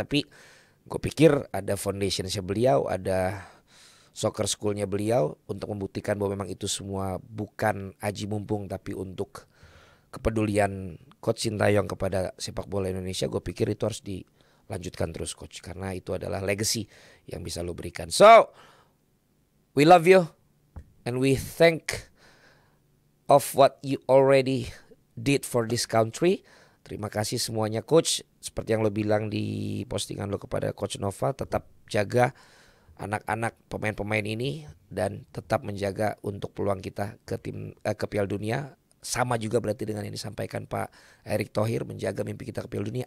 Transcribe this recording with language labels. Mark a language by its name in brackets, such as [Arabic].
[Indonesian] Tapi gue pikir ada foundationnya beliau, ada soccer schoolnya beliau untuk membuktikan bahwa memang itu semua bukan aji mumpung tapi untuk kepedulian Coach Sintayong kepada sepak bola Indonesia. Gue pikir itu harus dilanjutkan terus Coach, karena itu adalah legacy yang bisa lo berikan. [English] So we love you and we thank of what you already did for this country. [Indonesian] Terima kasih semuanya Coach. Seperti yang lo bilang di postingan lo kepada Coach Nova, tetap jaga anak-anak pemain-pemain ini dan tetap menjaga untuk peluang kita ke Piala Dunia. Sama juga berarti dengan yang disampaikan Pak Erick Thohir, menjaga mimpi kita ke Piala Dunia.